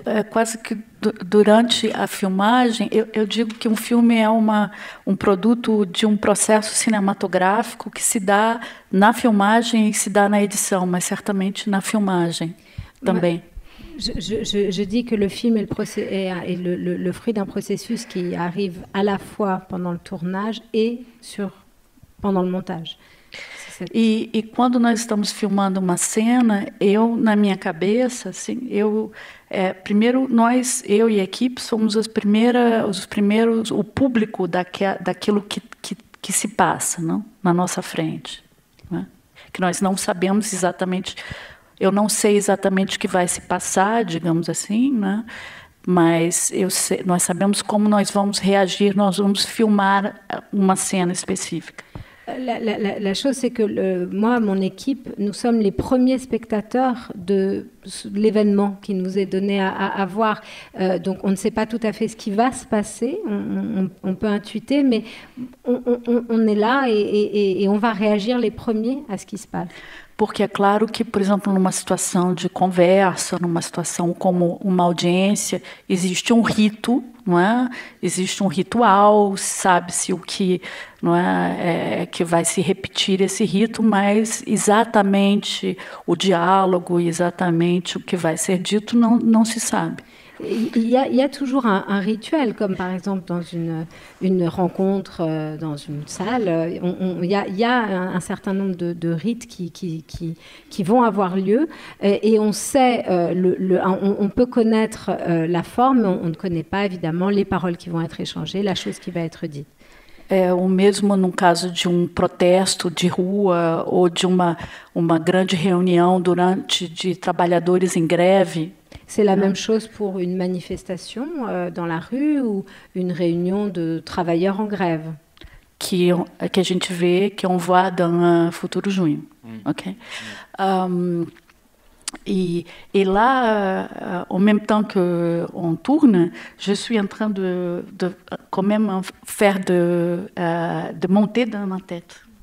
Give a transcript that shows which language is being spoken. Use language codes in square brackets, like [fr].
[pt] Quase que durante a filmagem, eu digo que filme é produto de processo cinematográfico que se dá na filmagem e se dá na edição, mas certamente na filmagem também. [fr] Je dis que le film est le fruit d'un processus qui arrive à la fois pendant le tournage et pendant le montage. [pt] E quando nós estamos filmando uma cena, na minha cabeça, assim, primeiro eu e a equipe somos os primeiros, o público daquilo que se passa, não? Na nossa frente, né? Que nós não sabemos exatamente, eu não sei exatamente o que vai se passar, digamos assim, né? Mas nós sabemos como nós vamos reagir, nós vamos filmar uma cena específica. [fr] La chose, c'est que moi, mon équipe, nous sommes les premiers spectateurs de l'événement qui nous est donné à voir. Donc, on ne sait pas tout à fait ce qui va se passer. On peut intuiter, mais on est là et on va réagir les premiers à ce qui se passe. [pt] Porque é claro que, por exemplo, numa situação de conversa, numa situação como uma audiência, existe um rito, não é? Existe um ritual, sabe-se o que, não é, que vai se repetir esse rito, mas exatamente o diálogo, exatamente o que vai ser dito, não se sabe. [fr] Il y a toujours un rituel, comme par exemple dans une rencontre dans une salle. Il y a un certain nombre de rites qui vont avoir lieu et on sait, on peut connaître la forme, mais on ne connaît pas évidemment les paroles qui vont être échangées, la chose qui va être dite. [pt] O mesmo num caso de protesto de rua ou de uma grande reunião de trabalhadores em greve. [fr] C'est la même chose pour une manifestation dans la rue ou une réunion de travailleurs en grève. [pt] Que a gente vê, [fr] que on voit dans Futuro Junho. Ok? Et là, en même temps qu'on tourne, je suis en train de quand même faire de monter dans ma tête.